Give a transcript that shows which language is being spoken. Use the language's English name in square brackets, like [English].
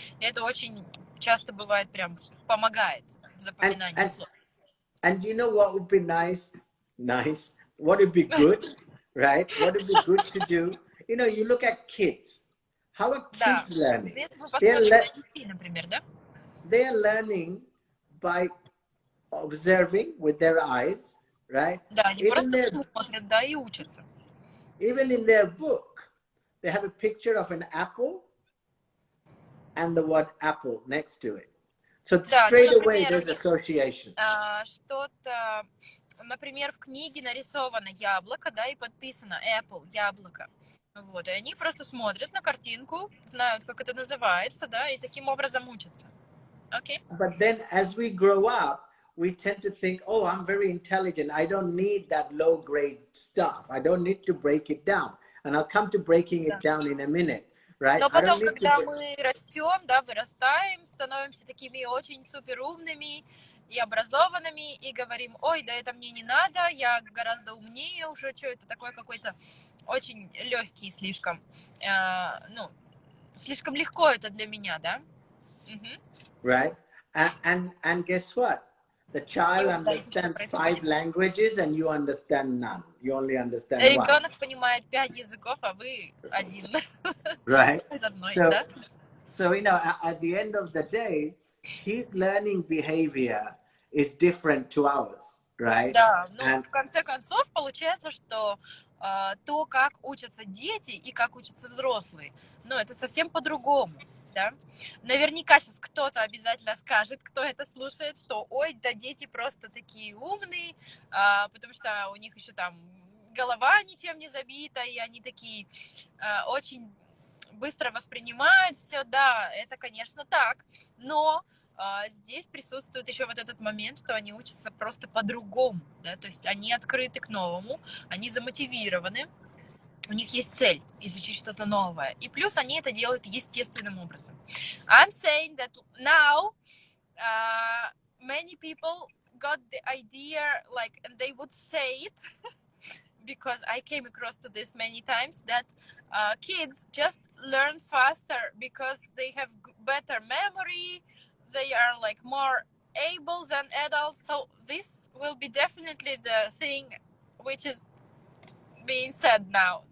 [Russian] И это очень часто бывает прям помогает в запоминании слов. [English] And you know what would be nice? What would be good, right? What would be good to do? You know, you look at kids. How are kids learning? [Russian] Если мы посмотрим на детей, например, да? [English] They are learning by observing with their eyes, right? [Russian] Да, они просто смотрят, да, и учатся. [English] Even in their book, they have a picture of an apple and the word apple next to it. So straight away there's association. [Russian] Что-то, например, в книге нарисовано яблоко, да, и подписано apple, яблоко. Вот, и они просто смотрят на картинку, знают, как это называется, да, и таким образом учатся. [English] Okay? But then as we grow up, we tend to think, oh, I'm very intelligent. I don't need that low grade stuff. I don't need to break it down. And I'll come to breaking it down in a minute. Right? [Russian] Но потом, когда мы растем, да, вырастаем, становимся такими очень суперумными и образованными, и говорим, ой, да это мне не надо, я гораздо умнее уже, что это такое какой-то очень легкий слишком, ну, слишком легко это для меня, да? [English] Right? And guess what? The child understands 5 languages and you understand none. You only understand one. [Russian] Ребенок понимает 5 языков, а вы один. [English] Right? So, you know, at the end of the day, his learning behavior is different to ours, right? [Russian] Да, ну, в конце концов, получается, что то, как учатся дети и как учатся взрослые, ну, это совсем по-другому. да. Наверняка сейчас кто-то обязательно скажет, кто это слушает, что ой, да дети просто такие умные, потому что у них еще там голова ничем не забита, и они такие очень быстро воспринимают все, да, это, конечно, так, но здесь присутствует еще вот этот момент, что они учатся просто по-другому, да, то есть они открыты к новому, они замотивированы, у них есть цель изучить что-то новое, и плюс они это делают естественным образом. [English] I'm saying that now many people got the idea, like, and they would say it because I came across to this many times, that kids just learn faster because they have better memory, they are like more able than adults, so this will be definitely the thing which is being said now.